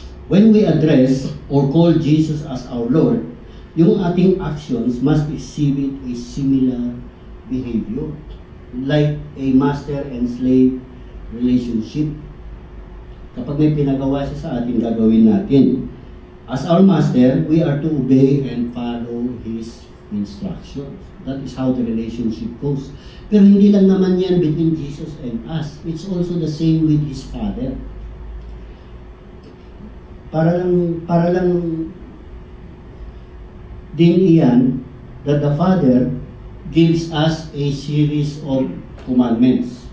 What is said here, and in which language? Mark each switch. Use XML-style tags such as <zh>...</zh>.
<en>When we address or call Jesus as our Lord,</en> <tl>yung ating</tl> <en>actions must exhibit a similar behavior. Like a master and slave relationship.</en> <tl>Kapag may pinagawa siya sa atin, gagawin natin.</tl> <en>As our master, we are to obey and follow his instructions. That is how the relationship goes.</en> <tl>Pero hindi lang naman yan</tl> <en>between Jesus and us. It's also the same with his Father.</en> <tl>Para lang din iyan</tl> <en>that the Father gives us a series of commandments.</en>